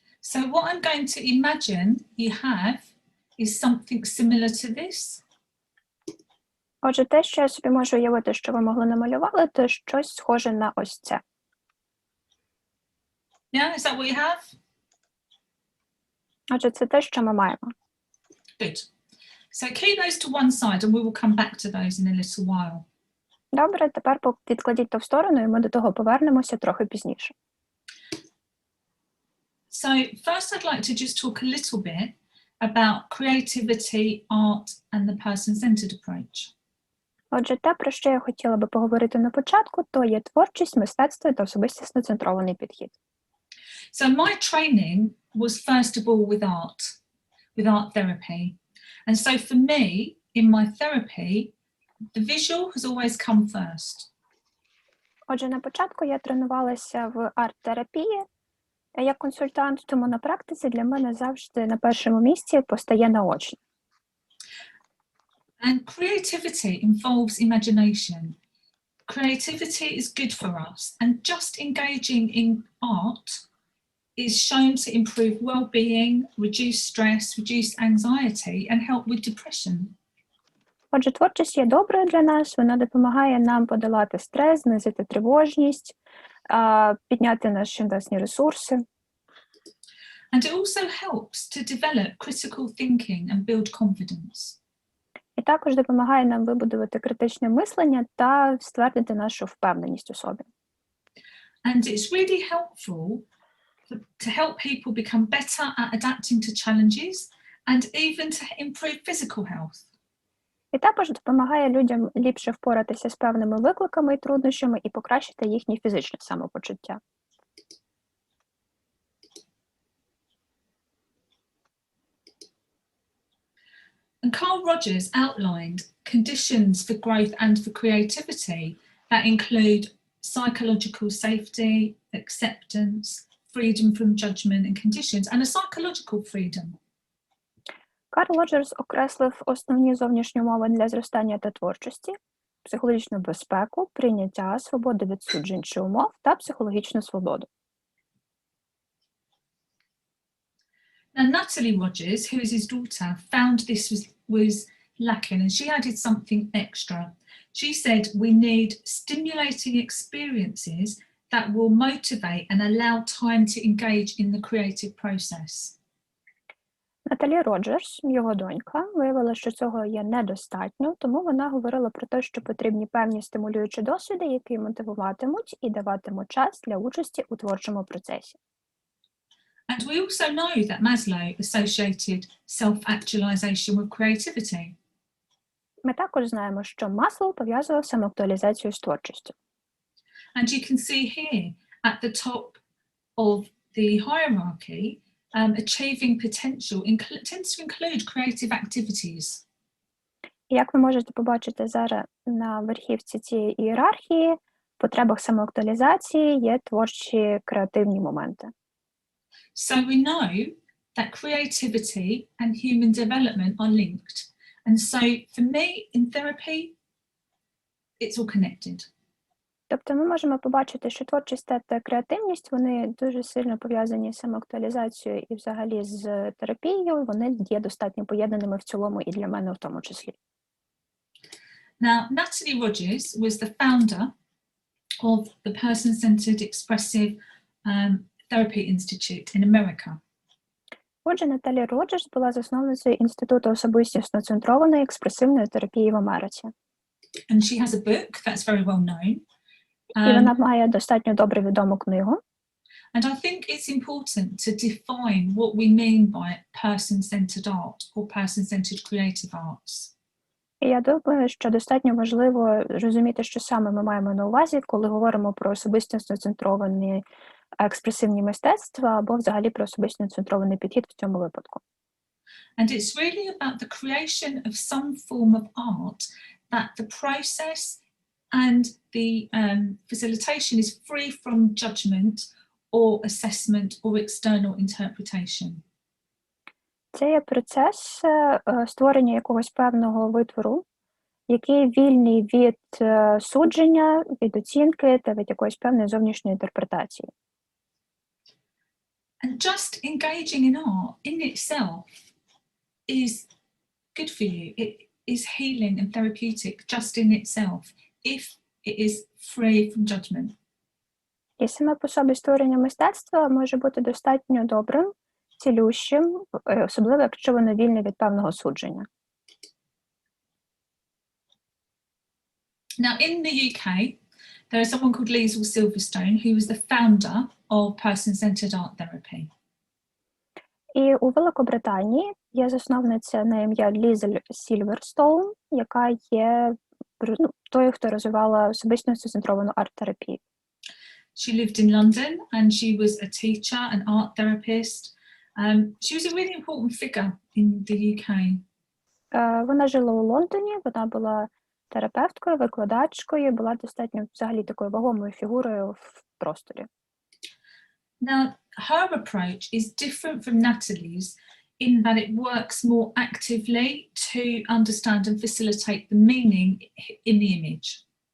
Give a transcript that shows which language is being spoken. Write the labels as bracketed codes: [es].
[en] So what I'm going to imagine you have is something similar to this. [uk] Отже, те, що я собі можу уявити, що ви могли намалювати, то щось схоже на ось це. [en] Yeah, is that what you have? [uk] Отже, це те, що ми маємо. [en] Good. So keep those to one side and we will come back to those in a little while. [uk] Добре, тепер відкладіть то в сторону, і ми до того повернемося трохи пізніше. [en] So first I'd like to just talk a little bit about creativity, art and the person-centered approach. [uk] Отже, те, про що я хотіла би поговорити на початку, то є творчість, мистецтво та особистісно-центрований підхід. [en] So my training was first of all with art therapy. And so for me, in my therapy, the visual has always come first. [uk] Отже, на початку я тренувалася в арт-терапії як консультант, тому на практиці для мене завжди на першому місці постає наочне. [en] And creativity involves imagination. Creativity is good for us, and just engaging in art is shown to improve well-being, reduce stress, reduce anxiety, and help with depression. [uk] Отже, творчість є доброю для нас, вона допомагає нам подолати стрес, знизити тривожність, підняти наші власні ресурси. [en] And it also helps to develop critical thinking and build confidence. [uk] І також допомагає нам вибудувати критичне мислення та ствердити нашу впевненість у собі. [en] And it's really helpful to help people become better at adapting to challenges and even to improve physical health. [uk] І також допомагає людям ліпше впоратися з певними викликами і труднощами і покращити їхнє фізичне самопочуття. [en] And Carl Rogers outlined conditions for growth and for creativity that include psychological safety, acceptance, freedom from judgment and conditions, and a psychological freedom. [uk] Карл Роджерс окреслив основні зовнішні умови для зростання та творчості, психологічну безпеку, прийняття, свободу від суджень чи умов та психологічну свободу. [en] Now, Natalie Rogers, who is his daughter, found this was lacking and she added something extra. She said we need stimulating experiences that will motivate and allow time to engage in the creative process. [uk] Наталі Роджерс, його донька, виявила, що цього є недостатньо, тому вона говорила про те, що потрібні певні стимулюючі досвіди, які мотивуватимуть і даватимуть час для участі у творчому процесі. [en] And we also know that Maslow associated self-actualization with creativity. [uk] Ми також знаємо, що Маслоу пов'язував самоактуалізацію з творчістю. [en] And you can see here at the top of the hierarchy, achieving potential tends to include creative activities. [uk] І як ви можете побачити зараз на верхівці цієї ієрархії, в потребах самоактуалізації є творчі креативні моменти. [en] So we know that creativity and human development are linked. And so for me in therapy, it's all connected. [uk] Тобто ми можемо побачити, що творчість та креативність, вони дуже сильно пов'язані з самоактуалізацією і взагалі з терапією, вони є достатньо поєднаними в цілому і для мене в тому числі. [en] Now, Natalie Rogers was the founder of the Person-Centered Expressive Therapy Institute in America. [uk] Отже, Наталі Роджерс була засновницею Інституту особистісно-центрованої експресивної терапії в Америці. [en] And she has a book that's very well known. [uk] І вона має достатньо добре відому книгу. [en] And I think it's important to define what we mean by person-centered art or person-centered creative arts. [uk] І я думаю, що достатньо важливо розуміти, що саме ми маємо на увазі, коли говоримо про особистісно-центровані експресивні мистецтва або взагалі про особистісно-центрований підхід в цьому випадку. [en] And it's really about the creation of some form of art that the process and the facilitation is free from judgment or assessment or external interpretation. [uk] Це є процес створення якогось певного витвору, який вільний від судження, від оцінки та від якоїсь певної зовнішньої інтерпретації. [en] And just engaging in art in itself is good for you. It is healing and therapeutic just in itself, if it is free from judgment. [uk] І саме по собі створення мистецтва може бути достатньо добрим, цілющим, особливо якщо воно вільне від певного судження. [en] Now, in the UK, there is someone called Liesl Silverstone, who was the founder of person-centered art therapy. [uk] І у Великобританії є засновниця на ім'я Лізель Сільверстоун, яка є тою, хто розвивала особистісно-центровану арт-терапію. [en] She lived in London and she was a teacher, an art therapist. She was a really important figure in the UK. [uk] Вона жила у Лондоні, вона була терапевткою, викладачкою, була достатньо взагалі такою вагомою фігурою в просторі. [en] Now, her approach is different from Natalie's in that it works more actively to understand and facilitate the meaning in the image.